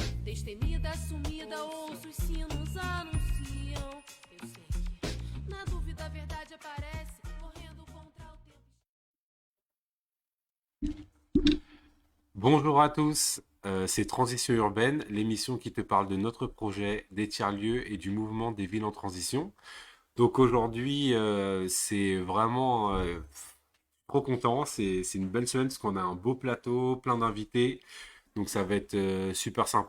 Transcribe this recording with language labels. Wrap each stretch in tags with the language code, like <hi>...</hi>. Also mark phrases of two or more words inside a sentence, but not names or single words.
<pt>Destemida, sumida, ouço os sinos anunciam. Eu sei que na dúvida a verdade aparece, correndo contra o tempo.</pt> <fr>Bonjour à tous, c'est Transition urbaine, l'émission qui te parle de notre projet, des tiers-lieux et du mouvement des villes en transition. Donc aujourd'hui, c'est vraiment trop content, c'est une belle semaine parce qu'on a un beau plateau, plein d'invités, donc ça va être super sympa.</fr>